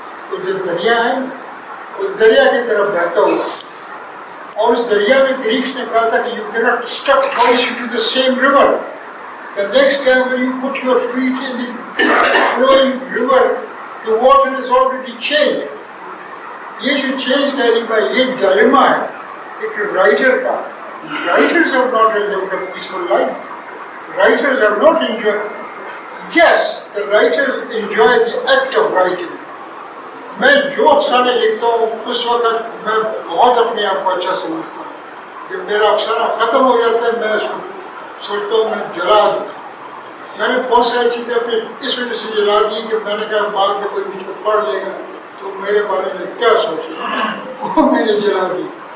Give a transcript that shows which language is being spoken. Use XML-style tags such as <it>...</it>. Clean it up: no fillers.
<hi>तो जो दरिया है वो दरिया की तरफ बहता हुआ, और उस दरिया में ग्रीक्स ने कहा था कि</hi> <en>you cannot step twice into the same river। The next time when you put your feet in the flowing river, the water is already changed।</en> <hi>ये जो चेंज डिलेमा, ये डिलेमा है एक राइटर का।</hi> <en>Writers have not lived a peaceful life. Writers have not enjoyed. Yes, the writers enjoy the act of writing।</en> <hi>मैं जो अफसाने लिखता हूँ उस वक्त मैं बहुत अपने आप को अच्छा समझता हूँ। जब मेरा अफसाना ख़त्म हो जाता है मैं उसको सोचता हूँ मैं जला दूँ। मैंने बहुत सारी चीज़ें अपने इस वजह से जला दी कि मैंने कहा बाद में कोई मुझको पढ़ लेगा तो मेरे बारे में क्या सोचेगा, वो मैंने जला दी।</hi>